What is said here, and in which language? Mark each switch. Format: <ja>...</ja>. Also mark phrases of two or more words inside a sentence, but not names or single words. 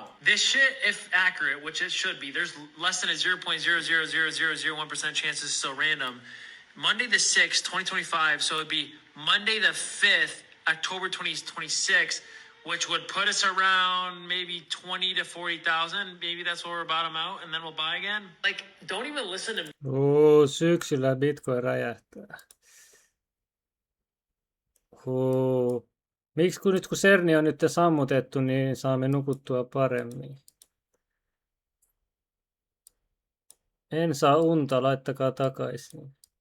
<en>This shit, if accurate, which it should be, there's less than a 0.0000001% chance this is still random. Monday the 6th, 2025, so it'd be Monday the 5th, October 2026, which would put us around maybe 20 to 40,000. Maybe that's where we're bottom out, and then we'll buy again. Like, don't even listen to me.</en> <fi>Syksyllä Bitcoin räjähtää. Miksi kun Cerni on nyt sammutettu, niin saamme nukuttua paremmin? En saa unta, laittakaa takaisin.</fi>